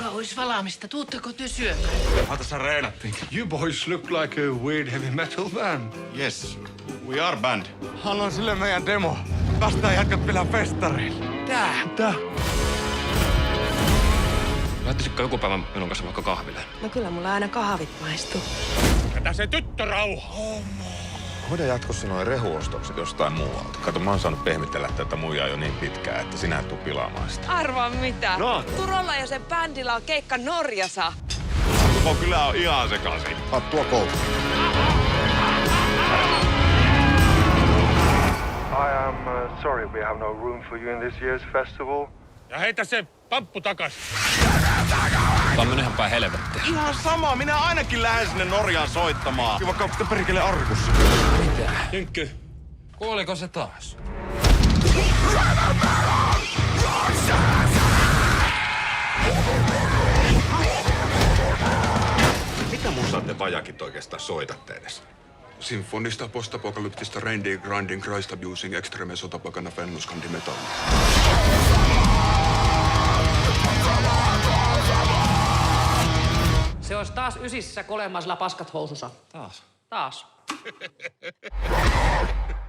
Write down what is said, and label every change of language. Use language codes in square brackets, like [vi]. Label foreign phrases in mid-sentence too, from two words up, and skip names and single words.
[fi] ruisvalaamista. Tuutteko te syömään? Tässä reenattiin. [en] You boys look like a weird heavy metal band. Yes, we are band. [fi] Haluan sille meidän demo. Päästään jätkät vielä festariin. Tää. Lähtisikö joku päivä minun kanssa vaikka kahville? No kyllä mulla aina kahvit maistuu. Jätä se tyttö rauha! Hoida jatkossa noin rehuostokset jostain muualta. Kato, mä oon saanut pehmitellä tätä muijaa jo niin pitkään, että sinä et tuu pilaamaan sitä. Arvaa mitä? No. Turolla ja sen bändillä on keikka Norjassa. Koko kylä on ihan sekaisin. Hattua kouluun. [en] I am sorry we have no room for you in this year's festival. [fi] Ja heitä se pamppu takas. Tää on mennyt ihan päin helvettiä. Ihan sama, minä ainakin lähden sinne Norjaan soittamaan. Vaikka onko perkele arkussa? Mitä? Jynkky, kuoliko se taas? Mitä musaa te vajakit oikeastaan soitatte edes? Sinfonista postapokalyptista [en] reindeer grinding Christ abusing extreme [fi] sotapakana fennuskandi metalli. Se olisi taas ysissä kolemasilla paskat housussa. Taas. Taas.